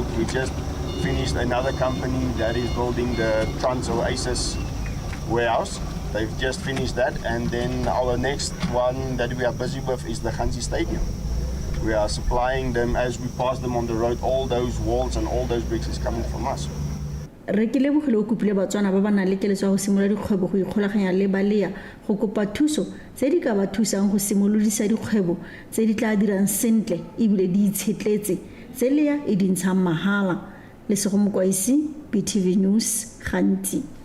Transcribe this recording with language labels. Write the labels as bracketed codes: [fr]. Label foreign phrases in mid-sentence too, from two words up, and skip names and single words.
[en] We just finished another company that is building the Trans Oasis warehouse. They've just finished that, and then our next one that we are busy with is the Khansi Stadium. We are supplying them as we pass them on the road. All those walls and all those bricks is coming from us. [tn] Re ke lebogile o kopile Batswana ba ba nang le keletso go simolola dikgwebo go ikgolaganya le ba LEA go kopa thuso tse di ka ba thusang go simolodisa dikgwebo tse di tla dirang sentle ebile di itshetletse tse LEA e dintshang mahala. Lesego Mokwaisi, BTV News, Khanti.